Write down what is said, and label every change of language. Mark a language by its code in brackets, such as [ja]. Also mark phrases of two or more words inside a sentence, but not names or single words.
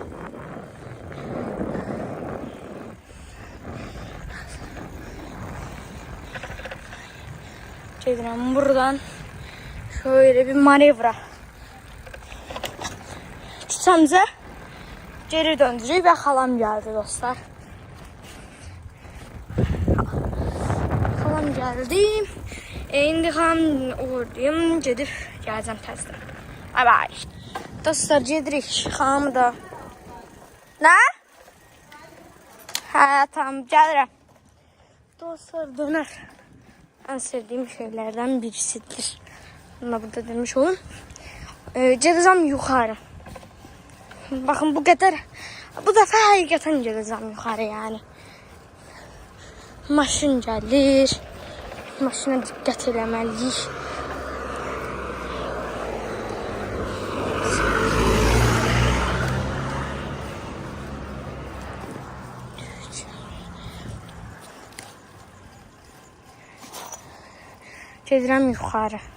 [az] Gedirəm buradan [tr] şöyle bir manevra. [az] Küçəmizə geri döndürük və xalam gəldi dostlar. Xalam gəldi. İndi xalam uğurdayım. Gedib gələcəm təzdən. [en] Bye bye. [az] Dostlar gedirik. Xalamı da. Nə? Hə, tamam gəlirəm. Dostlar döner. [tr] En sevdiğim şeylerden birisidir. Bunu da burada demiş olun. [az] Gedəcəm yuxarı. [tr] Bakın bu kadar. [az] Bu dəfə həqiqətən gedəcəm yuxarı yani. Maşın gəlir. Maşına diqqət eləməliyik. Gedirəm yuxarı.